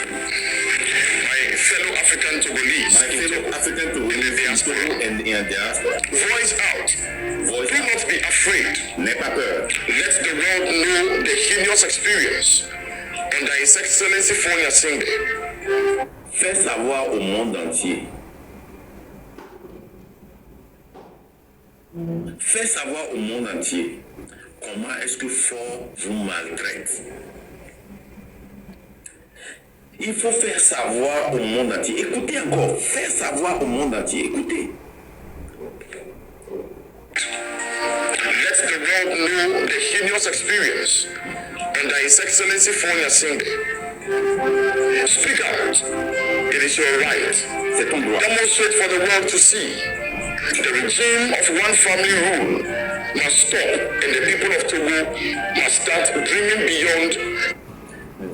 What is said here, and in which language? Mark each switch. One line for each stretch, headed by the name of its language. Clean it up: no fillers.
English: My fellow African Togolese in the diaspora, voice out. Do not be afraid.
French: N'aie pas peur.
English: Let the world know the heinous experience under His Excellency Fonia Singh.
French: Fais savoir au monde entier. Fais savoir au monde entier comment est-ce que Ford vous maltraite. Il faut faire savoir au monde entier. Écoutez encore. Faire savoir au monde entier. Écoutez.
English: Let the world know the heinous experience under His Excellency Fonia Singh. Speak out. It is your right.
French: C'est ton droit.
English: Demonstrate for the world to see. The regime of one family rule must stop and the people of Togo must start dreaming beyond.